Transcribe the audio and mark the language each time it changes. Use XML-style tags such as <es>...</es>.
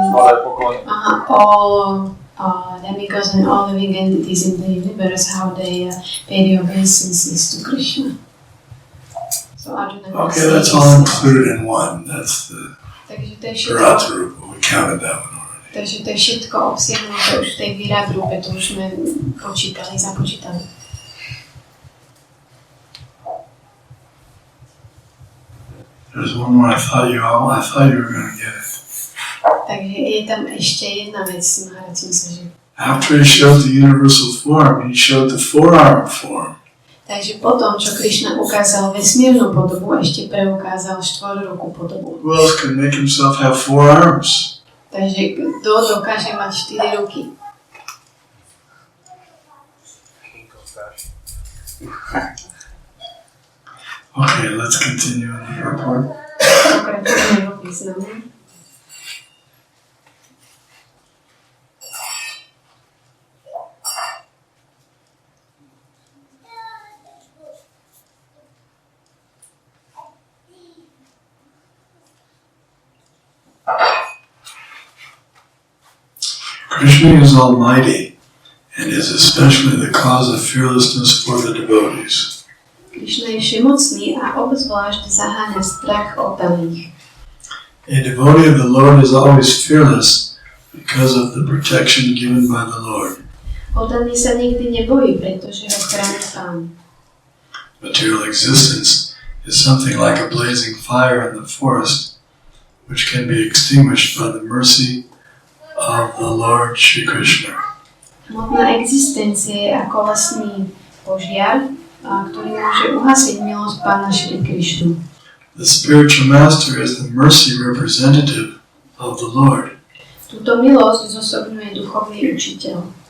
<sk>skladajú poklony.</sk> <en>all demigods and all living entities in the universe, how they pay the obeisances to Krishna. So Arjuna Okay, that's all included in one. That's the</en> <sk>Takže to je všetko.</sk> <en>Viradrupa. We counted that one already.</en> <sk>Takže to je všetko obsiahnuté už v tej Viradrupe, to už sme započítali.</sk> <en>There's one more. I thought you were going to get it.</en> <sk>Takže je tam ešte jedna vec, Maharaj Simsaji.</sk> <en>After he showed the universal form, he showed the four-arm form.</en> <sk>Takže potom, čo Krišna ukázal vesmírnu podobu, ešte preukázal štvorrukú podobu.</sk> <en>Who else can make himself have four arms?</en> <sk>Takže kto dokáže mať 4 ruky?</sk> <en>Okay, let's continue in the report.</en> <sk>Pokračujeme vo význame.</sk> <en>Krishna is almighty and is especially the cause of fearlessness for the devotees.</en> <sk>Krišna je všemocný a obzvlášť zaháňa strach oddaných.</sk> <en>A devotee of the Lord is always fearless because of the protection given by the Lord.</en> <sk>Oddaný sa nikdy nebojí, pretože ho chráni Pán.</sk> <en>Material existence is something like a blazing fire in the forest, which can be extinguished by the mercy of the Lord Shri Krishna.</en> <sk>Hmotná existencia je ako lesný požiar, ktorý môže uhasiť milosť Pána Šri Krišnu.</sk> <en>The spiritual master is the mercy representative of the Lord.</en> <sk>Túto milosť zosobňuje duchovný učiteľ.</sk>